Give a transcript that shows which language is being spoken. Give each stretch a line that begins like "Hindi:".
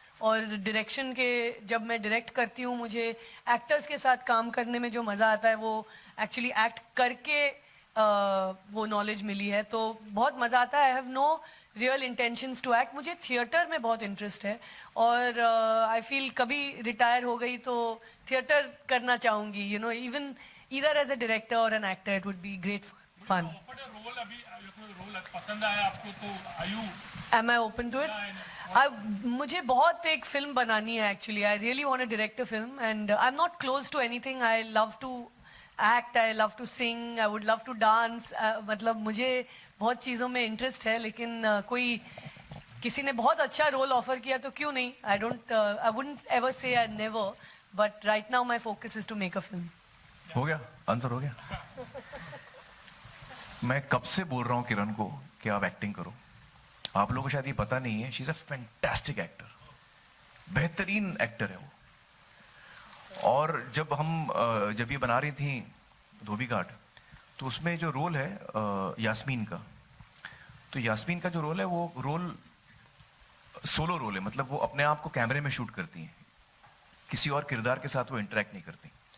Hindi: और डायरेक्शन के जब मैं डायरेक्ट करती हूँ, मुझे एक्टर्स के साथ काम करने में जो मज़ा आता है वो एक्चुअली एक्ट करके वो नॉलेज मिली है, तो बहुत मज़ा आता है.
English: I have no real intentions to act.
Hindi: मुझे थिएटर में बहुत इंटरेस्ट है और
English: I feel
Hindi: कभी रिटायर हो गई तो थिएटर करना चाहूँगी.
English: either as a director or an actor, it would be great fun.
Hindi: पसंद आया आपको तो आयु
English: Am I open to it?
Hindi: मुझे बहुत एक फिल्म बनानी है actually.
English: I really want to direct a film and I'm not close to anything. I love to act, I love to sing, I would love to dance.
Hindi: मतलब मुझे बहुत चीज़ों में interest है लेकिन कोई किसी ने बहुत अच्छा रोल ऑफर किया तो क्यों नहीं?
English: I wouldn't ever say I never, but right now my focus is to make a film.
Hindi: हो गया, आंसर हो गया। मैं कब से बोल रहा हूँ किरण को कि आप एक्टिंग करो। आप लोगों को शायद ये पता नहीं है,
English: she is a fantastic actor,
Hindi: बेहतरीन एक्टर है वो। और जब ये बना रही थी धोबी घाट, तो उसमें जो रोल है यास्मीन का, तो यास्मीन का जो रोल है वो रोल सोलो रोल है, मतलब वो अपने आप को कैमरे में शूट करती हैं, किसी और किरदार के साथ वो इंटरेक्ट नहीं करती।